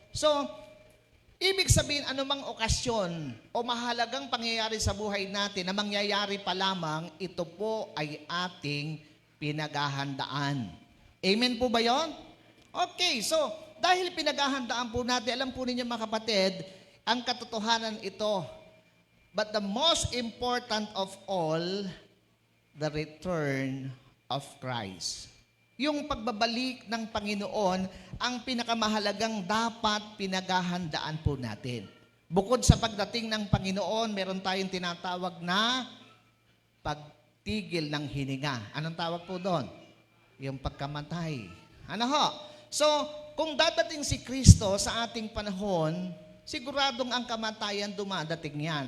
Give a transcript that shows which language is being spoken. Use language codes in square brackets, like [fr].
[tl] So, ibig sabihin, anumang okasyon o mahalagang pangyayari sa buhay natin na mangyayari pa lamang, ito po ay ating pinaghahandaan. Amen po ba yon? Okay, so dahil pinaghahandaan po natin, alam po ninyo mga kapatid, ang katotohanan ito. [en] But the most important of all, the return of Christ. [tl] Yung pagbabalik ng Panginoon, ang pinakamahalagang dapat pinaghahandaan po natin. Bukod sa pagdating ng Panginoon, meron tayong tinatawag na pagtigil ng hininga. Anong tawag po doon? Yung pagkamatay. Ano ho? So, kung dadating si Kristo sa ating panahon, siguradong ang kamatayan dumadating yan.